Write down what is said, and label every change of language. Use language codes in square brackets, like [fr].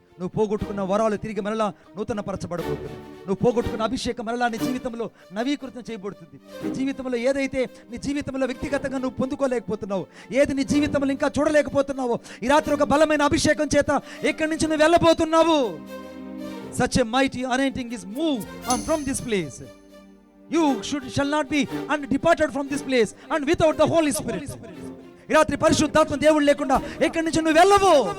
[te] నువ్వు పోగొట్టుకున్న వరాలు తిరిగి మరలా నూతన పరచబడబోతుంది. నువ్వు పోగొట్టుకున్న అభిషేకం మరలా నీ జీవితంలో నవీకృతం చేయబడుతుంది. నీ జీవితంలో ఏదైతే నీ జీవితంలో వ్యక్తిగతంగా నువ్వు పొందుకోలేకపోతున్నావు, ఏది నీ జీవితంలో ఇంకా చూడలేకపోతున్నావో, ఈ రాత్రి ఒక బలమైన అభిషేకం చేత ఎక్కడి నుంచి నువ్వు వెళ్ళబోతున్నావు. [en] Such a mighty anointing is moved from this place. You shall not be departed from this place and without the Holy Spirit. [te] ఈ రాత్రి పరిశుద్ధాత్మ దేవుడు లేకుండా ఎక్కడి నుంచి నువ్వు వెళ్ళవు.